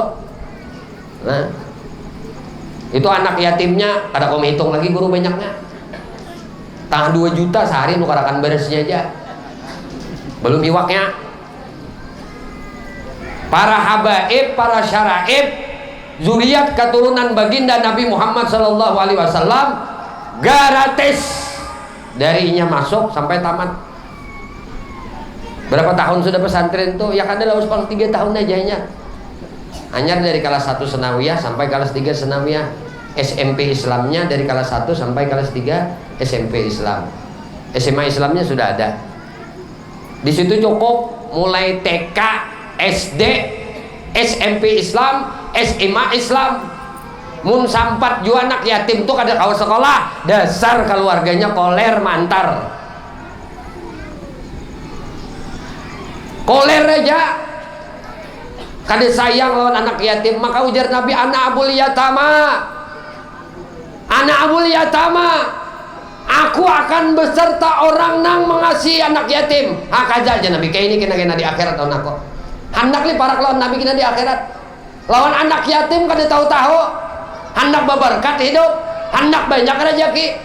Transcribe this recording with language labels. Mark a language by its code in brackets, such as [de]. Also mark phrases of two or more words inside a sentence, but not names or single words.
[bjn] Nah itu anak yatimnya kada kau hitung lagi guru banyaknya, tangah 2 juta sehari nukarakan beresnya aja, belum iwaknya. Para habaib, para syaraib zuriat keturunan baginda Nabi Muhammad [ar] صلى الله عليه وسلم [bjn] gratis darinya masuk sampai tamat. Berapa tahun sudah pesantren tuh? Ya kan adalah paling 3 tahun aja hanya dari kelas 1 senawiyah sampai kelas 3 senawiyah. SMP Islamnya dari kelas 1 sampai kelas 3 SMP Islam. SMA Islamnya sudah ada. Di situ cukup mulai TK, SD, SMP Islam, SMA Islam. Mun sampat ju anak yatim tuh kada kawa sekolah, dasar keluarganya koler mantar. Koler aja. Kada sayang lawan anak yatim, maka ujar Nabi [ar] أنا أبو اليتامى. أنا أبو اليتامى, [bjn] aku akan beserta orang nang mengasihi anak yatim. Kaja aja Nabi, kayak ini kena di akhirat lawan aku. Hendak li parak lawan Nabi kena di akhirat. Lawan anak yatim kada tahu-tahu. Hendak berberkat hidup, hendak banyak rezeki.